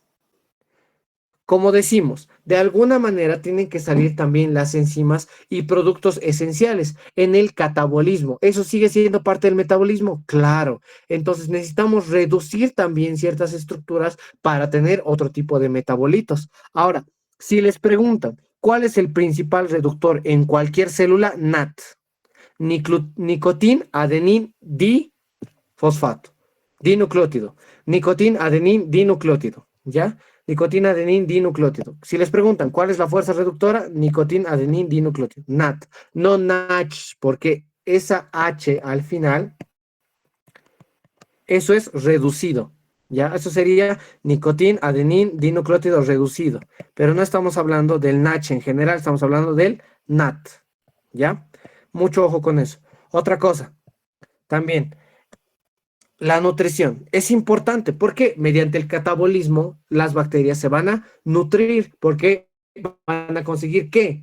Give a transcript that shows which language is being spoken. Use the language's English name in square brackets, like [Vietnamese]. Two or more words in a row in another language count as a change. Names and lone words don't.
[Spanish] Como decimos, de alguna manera tienen que salir también las enzimas y productos esenciales en el catabolismo. ¿Eso sigue siendo parte del metabolismo? Claro. Entonces necesitamos reducir también ciertas estructuras para tener otro tipo de metabolitos. Ahora, si les preguntan, ¿cuál es el principal reductor en cualquier célula? NAT. Nicotín, adenín, fosfato, dinucleótido, nicotín, adenín, dinucleótido, ¿ya? Nicotín, adenín, dinucleótido. Si les preguntan cuál es la fuerza reductora, nicotín, adenín, dinucleótido, NAT, no NACH, porque esa H al final, eso es reducido, ¿ya? Eso sería nicotín, adenín, dinucleótido reducido, pero no estamos hablando del NACH en general, estamos hablando del NAT, ¿ya? Mucho ojo con eso. Otra cosa, también, la nutrición es importante porque mediante el catabolismo las bacterias se van a nutrir porque van a conseguir ¿qué?